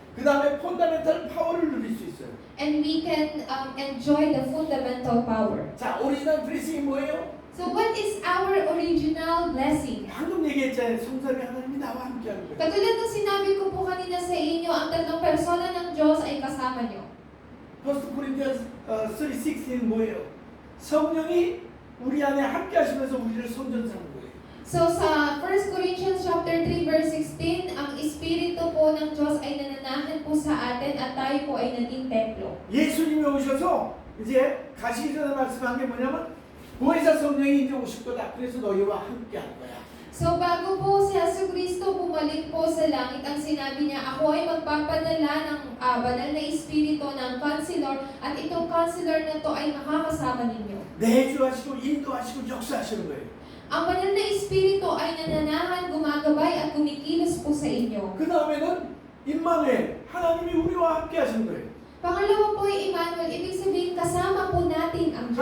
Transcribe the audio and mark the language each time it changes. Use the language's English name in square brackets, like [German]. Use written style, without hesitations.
[Korean] 그 다음에 펀더멘탈 파워를 누릴 수 있어요. [English] And we can enjoy the fundamental power. [Korean] 자, 오리지널 블레싱이 뭐예요? [English] So what is our original blessing? [Korean] 방금 얘기했잖아요. 성삼위 하나님이 나와 함께하는 거예요. [Filipino] Katulad ng sinabi ko po kanina sa inyo, ang tatlong persona ng Diyos ay kasama nyo. [Korean] 1 Corinthians 3:16는 뭐예요? 성령이 우리 안에 함께하시면서 우리를 성전삼는 거예요. [Filipino] So sa 1 Corinthians chapter 3 verse 16, ang Espiritu po ng Diyos ay nananahan po sa atin at tayo po ay naging templo. [Korean] 예수님이 오셔서 이제 가시기 전에 말씀한 게 뭐냐면 보혜사 성령이 이제 오실 거다. 그래서 너희와 함께할 거야. [Filipino] So bago po si Jesucristo bumalik po sa langit, ang sinabi niya, ako ay magpapadala ng banal na Espiritu ng Counselor at itong Counselor na to ay makakasama ninyo. [Korean] 내주하시고 인도하시고 역사하시는 거예요. [Filipino] Ang banal na Espiritu ay nananahan, gumagabay at kumikilos po sa inyo. [Korean] 그 다음에는 임마누엘, 하나님이 우리와 함께하시는 거예요. [Filipino] Pangalawa po ay Emmanuel, ibig sabihin kasama po natin ang Diyos.